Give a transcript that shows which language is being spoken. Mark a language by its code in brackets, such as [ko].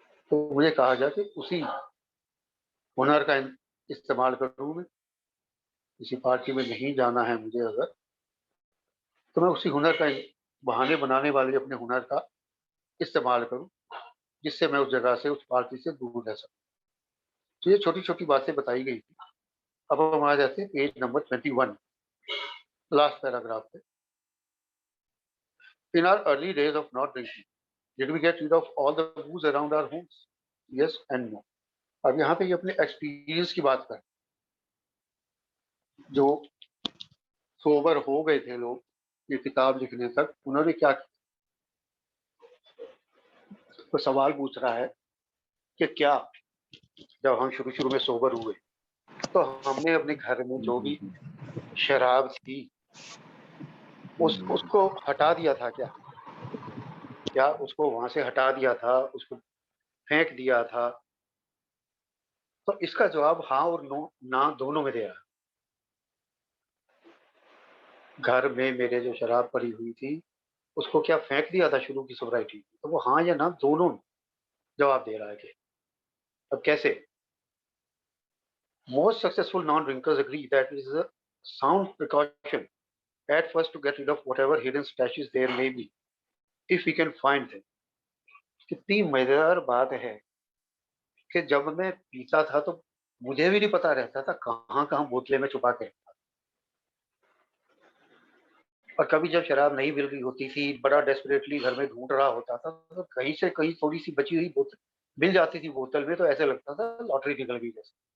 [hi] तो मुझे कहा गया कि उसी हुनर का इस्तेमाल करूँ मैं, किसी पार्टी में नहीं जाना है मुझे अगर, तो मैं उसी हुनर का बहाने बनाने वाले अपने हुनर का इस्तेमाल करूँ, जिससे मैं उस जगह से, उस पार्टी से दूर रह सकूँ। तो ये छोटी-छोटी बातें बताई गई थी। अब हम आ जाते हैं पेज नंबर 21, लास्ट पैराग्राफ पे। [en] In our early days of not drinking, did we get rid of all the booze around our homes? Yes and no. [hi] अब यहाँ पे ये अपने एक्सपीरियंस की बात करें, जो सोबर हो गए थे लोग ये किताब लिखने तक, उन्होंने क्या किया? तो सवाल पूछ रहा है कि क्या जब हम शुरू-शुरू में सोबर हुए, तो हमने अपने घर में जो भी शराब थी, उसको हटा दिया था क्या? क्या उसको वहाँ से हटा दिया था, उसको फेंक दिया था? तो इसका जवाब हाँ और नो ना दोनों में दे रहा है। घर में मेरे जो शराब पड़ी हुई थी, उसको क्या फेंक दिया था शुरू की सोब्राइटी में? तो वो हाँ या ना दोनों जवाब दे रहा है कि अब कैसे? [en] Most successful non-drinkers agree that it is a sound precaution at first to get rid of whatever hidden stashes there may be, if we can find them. [hi] कितनी मजेदार बात है कि जब मैं पीता था तो मुझे भी नहीं पता रहता था कहाँ कहाँ बोतलें में छुपा के रखता। और कभी जब शराब नहीं मिल रही होती थी, बड़ा डेस्परेटली घर में ढूंढ रहा होता था, तो कहीं से कहीं थोड़ी सी बची हुई बोतल मिल जाती थी बोतल में, तो ऐसे लगता था लॉटरी निकल गई जैसे।